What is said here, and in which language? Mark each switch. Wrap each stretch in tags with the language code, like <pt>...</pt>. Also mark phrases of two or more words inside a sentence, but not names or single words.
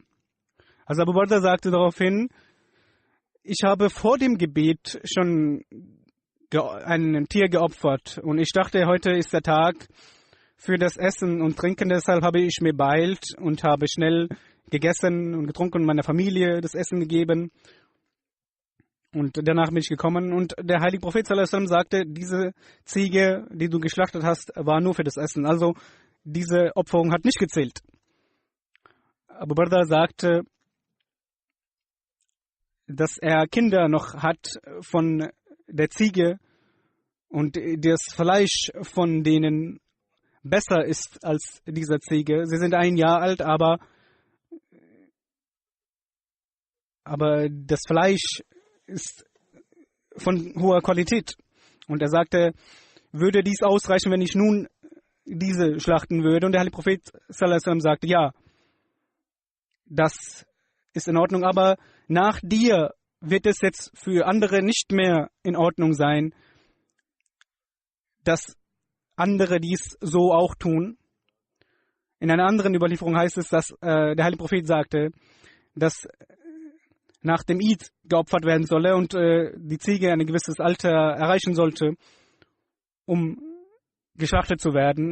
<de>Also Abu Barda sagte daraufhin, ich habe vor dem Gebet schon ein Tier geopfert und ich dachte, heute ist der Tag für das Essen und Trinken. Deshalb habe ich mir beeilt und habe schnell gegessen und getrunken und meiner Familie das Essen gegeben. Und danach bin ich gekommen und der heilige Prophet</de> <ar>صلى الله عليه وسلم</ar> <de>sagte, diese Ziege, die du geschlachtet hast, war nur für das Essen. Also diese Opferung hat nicht gezählt. Abu Barda sagte, dass er Kinder noch hat von der Ziege und das Fleisch von denen besser ist als dieser Ziege. Sie sind 1 Jahr alt, aber das Fleisch ist von hoher Qualität. Und er sagte, würde dies ausreichen, wenn ich nun diese schlachten würde? Und der heilige Prophet</de> <ar>صلى الله عليه وسلم</ar> <de>sagte, ja, das ist in Ordnung, aber nach dir wird es jetzt für andere nicht mehr in Ordnung sein, dass andere dies so auch tun. In einer anderen Überlieferung heißt es, dass der heilige Prophet sagte, dass nach dem Eid geopfert werden solle und die Ziege ein gewisses Alter erreichen sollte, um geschlachtet zu werden.</de>